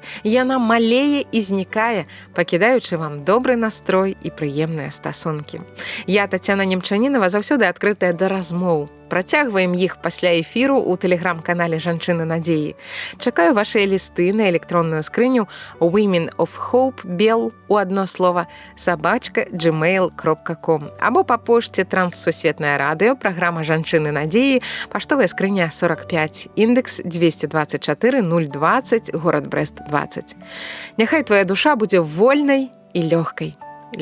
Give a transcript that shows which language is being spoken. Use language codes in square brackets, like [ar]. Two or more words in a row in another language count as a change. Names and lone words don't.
[be] Яна малее і знікае, пакідаючы вам добры настрой і прыемныя стасункі. Я, Тацяна Немчанінава, заўсёды адкрытая да размоў. Працягваем іх пасля эфіру ў тэлеграм-канале «Жанчыны надзеі». Чакаю вашыя лісты на электронную скрыню [en] women of hope bell [be] у адно слова @gmail.com або па пошце Транссусветнае радыё, праграма «Жанчыны надзеі», паштовая скрыня 45, індэкс 224 020, горад Брэст 20. Няхай твоя душа будзе вольнай і лёгкай.